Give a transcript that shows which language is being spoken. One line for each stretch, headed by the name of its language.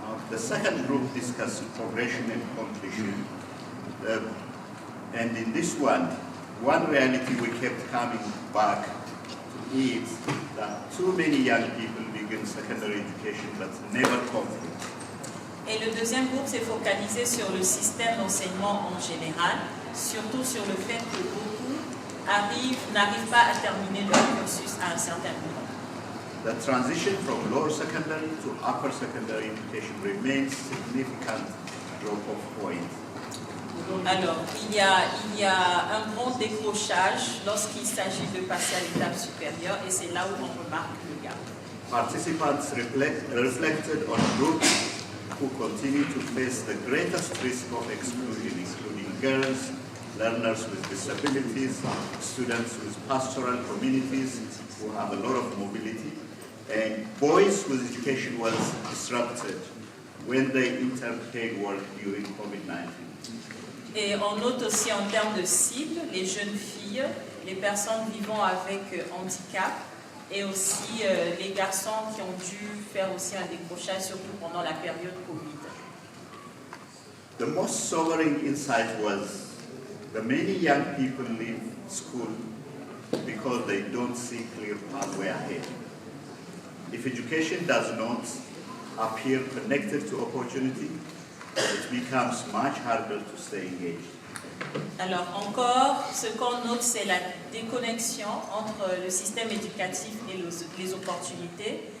English: The second group discussed progression and completion. And in this one reality we kept coming back to is that too many young people begin secondary education but never complete.
French: Et le deuxième groupe s'est focalisé sur le système d'enseignement en général, surtout sur le fait que beaucoup n'arrivent pas à terminer leur cursus à un certain niveau.
English: The transition from lower secondary to upper secondary education remains significant drop-off point.
French: Alors, il y a un grand décrochage lorsqu'il s'agit de passer à l'étape supérieure et c'est là où on remarque le gap.
English: Participants reflected on groups who continue to face the greatest risk of exclusion, including girls, learners with disabilities, students with pastoral communities who have a lot of mobility, and boys whose education was disrupted when they entered paid work during COVID-19.
French: Et on note aussi en termes de cibles, les jeunes filles, les personnes vivant avec handicap et aussi les garçons qui ont dû faire aussi un décrochage, surtout pendant la période Covid.
English: The most sobering insight was the many young people leave school because they don't see clear pathway ahead. If education does not appear connected to opportunity, it becomes much harder to stay engaged.
French: Alors encore, ce qu'on note, c'est la déconnexion entre le système éducatif et les opportunités.